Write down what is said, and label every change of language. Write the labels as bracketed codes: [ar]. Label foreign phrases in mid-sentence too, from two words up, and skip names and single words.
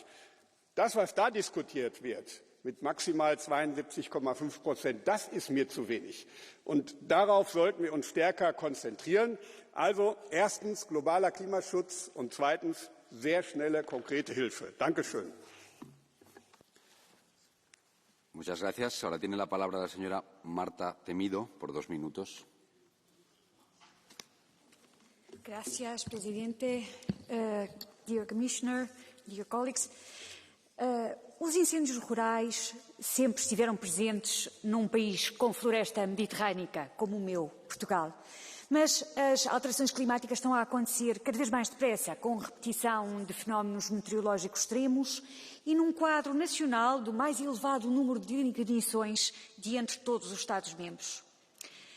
[de] Das, was da diskutiert wird, mit maximal 72,5%, das ist mir zu wenig. Und darauf sollten wir uns stärker konzentrieren. Also erstens globaler Klimaschutz und zweitens sehr schnelle, konkrete Hilfe. Dankeschön. [es] Muchas gracias. Ahora tiene la palabra la señora Marta Temido por 2 minutos. Gracias, Presidente. [en] Dear Commissioner, dear colleagues. [pt] Os incêndios rurais sempre estiveram presentes num país com floresta mediterrânica, como o meu, Portugal. Mas as alterações climáticas estão a acontecer cada vez mais depressa, com repetição de fenómenos meteorológicos extremos e num quadro nacional do mais elevado número de ignições de entre todos os Estados-membros.